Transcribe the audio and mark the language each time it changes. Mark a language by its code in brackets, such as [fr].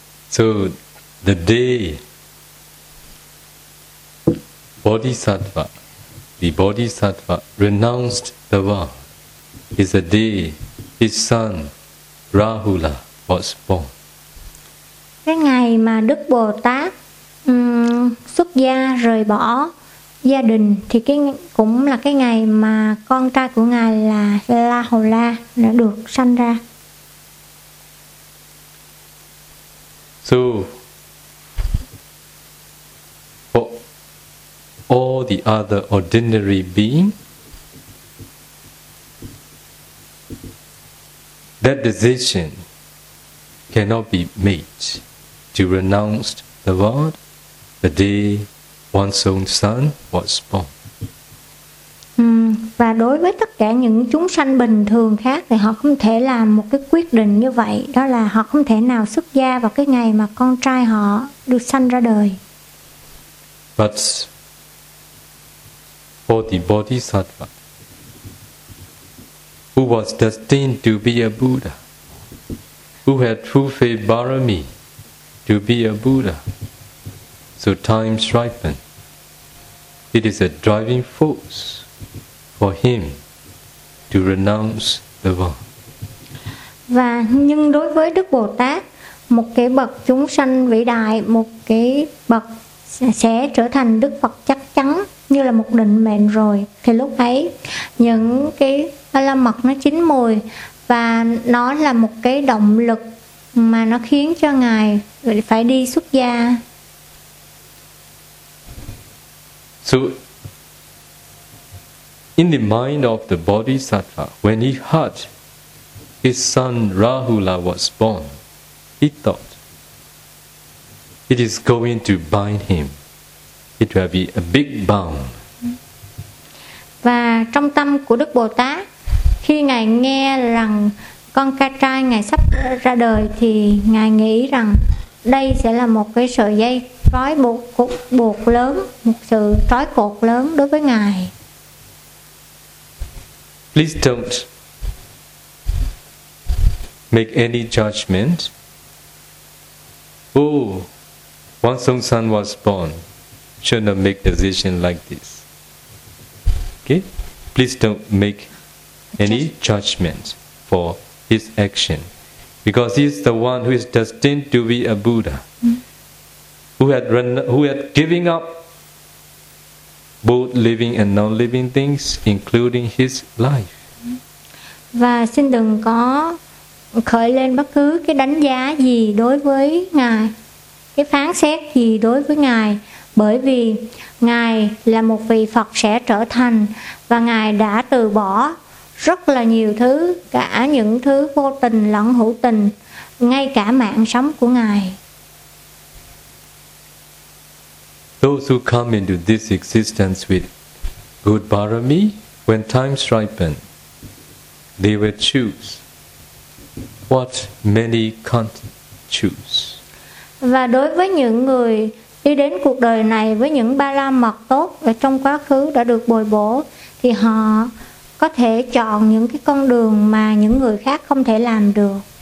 [en] So, the day Bodhisattva, the Bodhisattva renounced the world, is the day his son Rahula was born. [vi] Cái ngày mà Đức Bồ Tát xuất gia rời bỏ gia đình thì cũng là cái ngày mà con trai của ngài là Rahula đã được sanh ra. [en] So, all the other ordinary beings, that decision cannot be made to renounce the world the day one's own son was born. [vi] Và đối với tất cả những chúng sanh bình thường khác thì họ không thể làm một cái quyết định như vậy, đó là họ không thể nào xuất gia vào cái ngày mà con trai họ được sanh ra đời. [en] But for the Bodhisattva who was destined to be a Buddha, who had full faith barami to be a Buddha, so time ripened, it is a driving force for him to renounce the world. [vi] Và nhưng đối với Đức Bồ Tát, một cái bậc chúng sanh vĩ đại, một cái bậc sẽ trở thành Đức Phật chắc chắn như là một định mệnh rồi, thì lúc ấy những cái A La Mật nó chín mùi và nó là một cái động lực mà nó khiến cho ngài phải đi xuất gia. [en] So in the mind of the Bodhisattva, when he heard his son Rahula was born, he thought it is going to bind him. It will be a big bound. [vi] Và trong tâm của Đức Bồ Tát, khi ngài nghe rằng con ca trai ngài sắp ra đời thì ngài nghĩ rằng đây sẽ là một cái sợi dây trói buộc lớn, một sự trói cột lớn đối với ngài. [en] Please don't make any judgment. Oh, once some son was born, should not make decision like this. Okay? Please don't make any judgment for his action, because he is the one who is destined to be a Buddha, who had given up both living and non-living things, including his life. [vi] Và xin đừng có khởi lên bất cứ cái đánh giá gì đối với ngài, cái phán xét gì đối với ngài, bởi vì ngài là một vị Phật sẽ trở thành và ngài đã từ bỏ rất là nhiều thứ, cả những thứ vô tình lẫn hữu tình, ngay cả mạng sống của ngài. [en] Those who come into this existence with good barami, when time ripens, they will choose what many can't choose. [vi] Và đối với những người đi đến cuộc đời này với những ba la mật tốt và trong quá khứ đã được bồi bổ, thì họ có thể chọn những cái con đường mà những người khác không thể làm được.